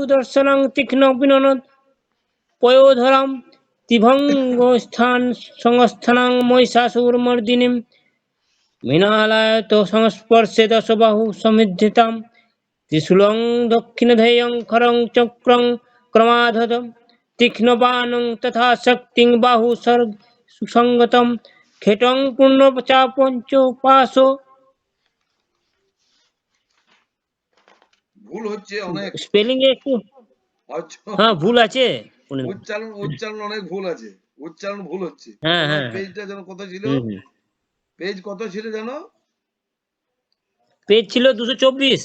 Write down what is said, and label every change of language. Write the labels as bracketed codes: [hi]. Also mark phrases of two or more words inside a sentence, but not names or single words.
[sa] দর্শনং তীক্ষ্ণ বিনোদ পয়োধরাম ত্রিভঙ্গ স্থান সংস্থানাং মহিষাসুরমর্দিনীম মৃণালয়ত সংস্পর্শে দশবাহু সমৃদ্ধিতাম ত্রিশূলং দক্ষিণধেয়ং খরং চক্রং ক্রমাধত তীক্ষ্ণবাণং তথা শক্তিং বাহু সুসংগতম খেটং পূর্ণচা পঞ্চপাশ। [bn] ভুল হচ্ছে অনেক, স্পেলিং এ একটু হ্যাঁ ভুল আছে, উচ্চারণ অনেক ভুল আছে, উচ্চারণ ভুল হচ্ছে। হ্যাঁ তোমার হ্যাঁ পেজটা যেন কত ছিল, পেজ কত ছিল জানো? পেজ ছিল 224।